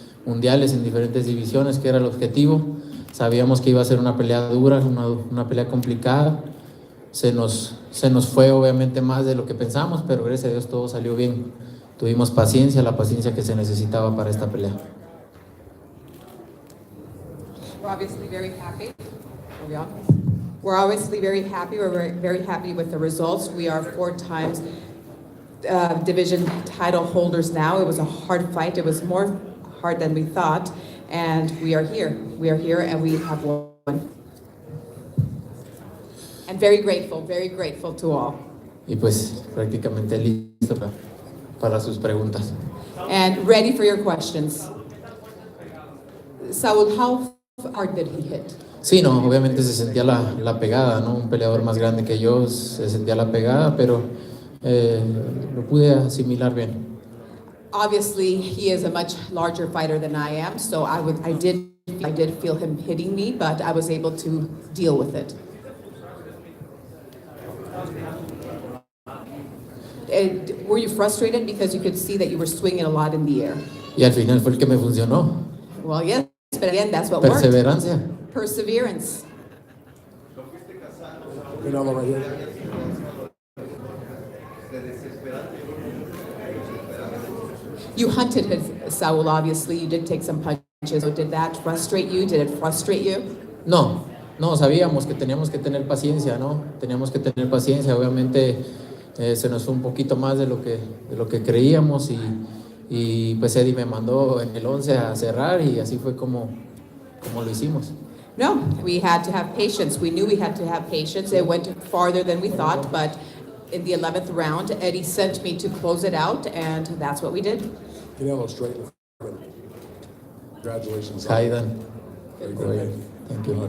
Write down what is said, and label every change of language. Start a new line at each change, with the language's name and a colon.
Spanish: mundiales en diferentes divisiones, que era el objetivo. Sabíamos que iba a ser una pelea dura, una pelea complicada. Se nos fue obviamente más de lo que pensamos, pero gracias a Dios todo salió bien. Tuvimos paciencia, la paciencia que se necesitaba para esta pelea.
English: We're obviously very happy. Are we on? We're obviously very happy. We're very happy with the results. We are 4 times division title holders now. It was a hard fight. It was more hard than we thought. And we are here. We are here and we have won. And very grateful to all.
Spanish: Y pues prácticamente listo para sus preguntas.
English: And ready for your questions. Saul, how hard did he hit?
Spanish: Sí, no, obviamente se sentía la pegada, ¿no? Un peleador más grande que yo se sentía la pegada, pero lo pude asimilar bien.
English: Obviously, he is a much larger fighter than I am, so I did feel him hitting me, but I was able to deal with it. Were you frustrated because you could see that you were swinging a lot in the air?
Spanish: Y al final fue el que me funcionó.
English: Well, yes, but again, that's what worked.
Spanish: Perseverancia.
English: Perseverance. Canelo right here. You hunted Saul, obviously. You did take some punches. So did that frustrate you? Did it frustrate you?
Spanish: No, sabíamos que teníamos que tener paciencia, ¿no? Teníamos que tener paciencia. Obviamente se nos fue un poquito más de lo que creíamos y pues Eddie me mandó en el 11 a cerrar y así fue como lo hicimos.
English: No, we had to have patience. We knew we had to have patience. It went farther than we thought, but in the 11th round, Eddie sent me to close it out, and that's what we did. Canelo straight in front of him. Congratulations. Kaidan. Very good. Thank you.